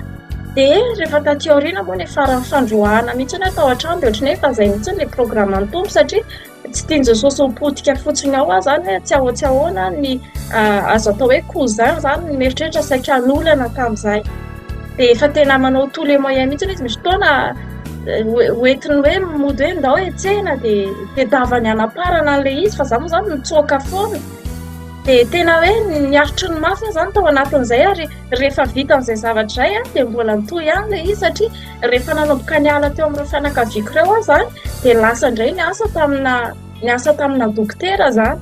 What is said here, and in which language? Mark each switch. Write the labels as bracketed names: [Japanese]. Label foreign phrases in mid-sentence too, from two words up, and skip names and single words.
[Malagasy] Dia rehefa taty aoriana moa ny farany fandroahana mihitsy ny atao an-trano dia ohatrany hoe fa izay mihitsy ilay programan'ny tompo satria tsy tiany Jesosy ho potika fotsiny ao izany tsy ahoana ny azo atao hoe cousin izany mieritreritra saika hanolana tamin'izay. Dia efa tena manao [French] tous les moyens [Malagasy] mihitsy izy misy fotoana hoentiny hoe mody hoe ndao etsena dia davany anaparana an'ilay izy fa za moa izany mitsoaka foana. Dia tena hoe niaritry ny mafy izany tao anatin'izay ary rehefa vitan'izay zavatra izay dia mbola mitohy ihany ilay izy satria rehefa nanomboka niala teo amin'ireo fianakaviako ireo izany dia lasa indray niasa tamina dokotera izany.